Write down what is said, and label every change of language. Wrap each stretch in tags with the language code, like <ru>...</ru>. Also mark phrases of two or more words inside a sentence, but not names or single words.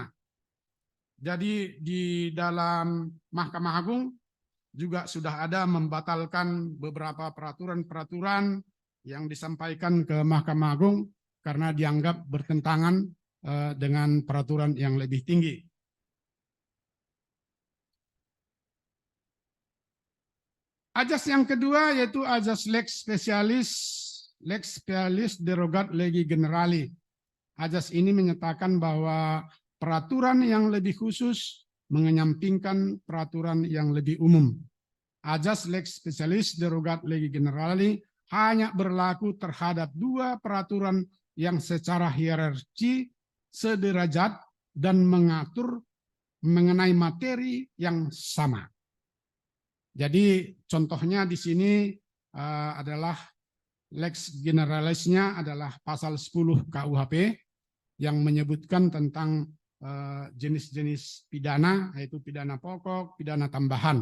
<id>Jadi di dalam Mahkamah Agung juga sudah ada membatalkan beberapa peraturan-peraturan yang disampaikan ke Mahkamah Agung karena dianggap bertentangan dengan peraturan yang lebih tinggi. Ajas yang kedua yaitu Ajas</id> <la>lex specialis derogat legi generali.</la> <id>Ajas ini menyatakan bahwa peraturan yang lebih khusus menyampingkan peraturan yang lebih umum. Ajas</id> <la>lex specialis derogat legi generali</la> <id>hanya berlaku terhadap dua peraturan yang secara hierarki sederajat dan mengatur mengenai materi yang sama. Jadi contohnya di sini adalah lex generalisnya adalah pasal 10 KUHP yang menyebutkan tentang jenis-jenis pidana, yaitu pidana pokok, pidana tambahan.</id>